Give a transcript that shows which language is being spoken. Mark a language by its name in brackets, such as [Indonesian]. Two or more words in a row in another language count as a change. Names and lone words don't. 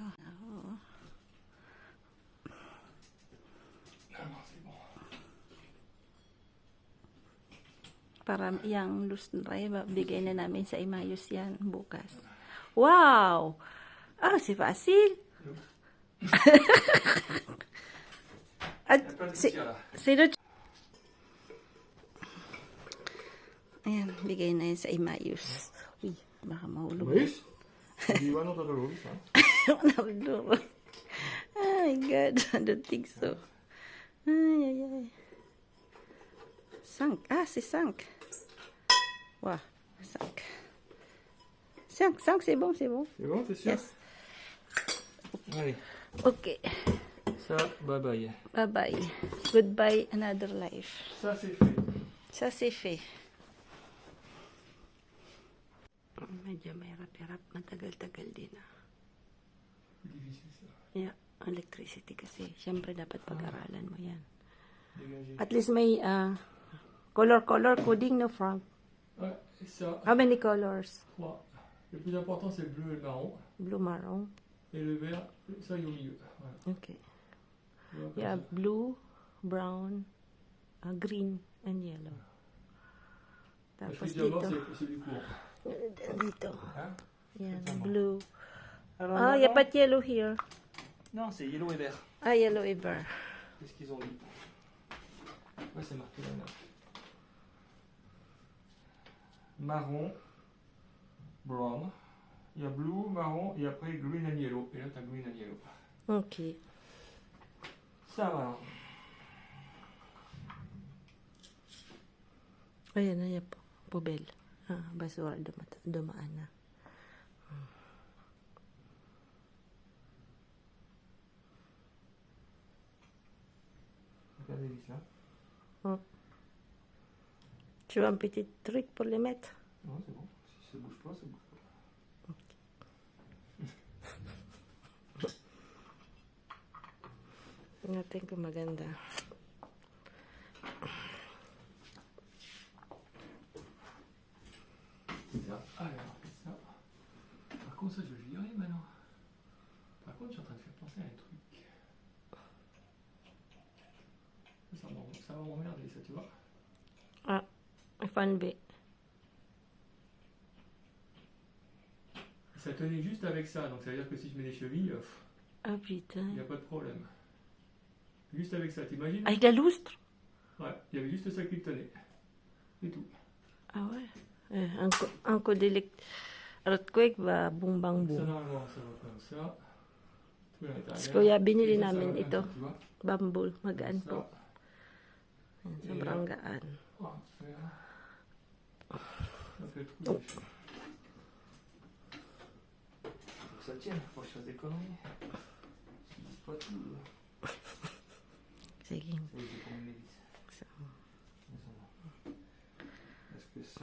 [Filipino] Oo. [French] Non, non, c'est bon. [Filipino] Para yung [English] loose drive, [Filipino] bigay na namin sa Imayos yan bukas. Wow! Ah, si Fasil! At [French] Il y a plein de [Filipino] si, [French] gouttières là. [Filipino] sino? Ayan, bigay na yun sa Imayus. Uy, baka mahulog. [French] Maïs? Di ba non t'as ça? [Filipino] Nahulog. [English] Oh my God, I don't think so. [Filipino] Ay, ay, ay. Sank. Ah, si Sank. Wow, Sank. Sank, [French] c'est bon, c'est bon. C'est bon, t'es sûr? [English] Yes. [French] Allez, [English] Okay. [French] ça, [English] bye bye. Bye-bye. Goodbye, another life. [French] Ça, c'est fait. Ça, c'est fait. [Filipino] Medyo mahirap-hirap. Matagal-tagal din. [French] C'est difficile ça. [English] Yeah, electricity kasi. [Filipino] Siyempre, dapat pag-aralan mo yan. [French] Dégager. [English] At least [Filipino] may [English] color coding, [Filipino] no, Frank? [French] Ouais, et ça, [English] How many colors? 3. [French] Le plus important, c'est le bleu et le marron. Blue, marron. Et le vert, ça, il est au milieu. Voilà. [English] Okay. [French] Voilà, comme [English] Yeah, [French] ça. [English] blue, brown, green, and yellow. [French] Le [Filipino] Tapos [French] fil diamant, [Filipino] dito. [French] c'est du courant. [Filipino] Dito. [French] Hein? [Filipino] Yan, [French] Exactement. [English] blue. [French] Alors, Ah, il n'y a pas de [English] yellow here. [French] Non, c'est yellow et vert. [English] Ah, yellow ever. [French] Qu'est-ce qu'ils ont dit? Ouais, c'est marqué là. Marron, brown. Il y a blue, marron, et après [English] green and yellow. [French] Et là, t'as [English] green and yellow. Ok. [French] Ça va. [Filipino] Ayan na yan po. Pubel. Basura dumaan na. [French] Regardez ici, là. Tu veux un petit truc pour les mettre? Non, c'est bon. Si ça bouge pas, ça bouge pas. [Filipino] Natin kung maganda. [French] Ça, alors, ça. Par contre, ça, je vais le virer maintenant. Par contre, je suis en train de faire penser à un truc. Ça va m'emmerder, ça, tu vois. Ah, fanbe. Ça tenait juste avec ça, donc ça veut dire que si je mets des chevilles, Ah, il putain. n'y a pas de problème. Juste avec ça, t'imagines? Ay, la lustre. Ouais, il y avait juste ça qui le tenait. C'est tout. Ah, ouais. [Filipino] Ang kudilik. Earthquake ba? Bumbang [French] Ça, boom. normalement, ça va comme ça. Tout à l'intérieur. [Filipino] Si Kuya, binili [French] Et ça, ça [Filipino] namin [French] va comme [Filipino] ito. [French] ça, tu vois. [Filipino] Bamboo. Magaan [French] Ça. [Filipino] po. Ayan, sobrang gaan. [French] Ah, voilà. Ça fait le trou. j'ai fait. Faut que ça tienne, faut que je fasse des conneries. Je dis pas tout. [Filipino] Sige. [French] Ça y est, j'ai pas mis les vis. Mais ça va. Est-ce que ça.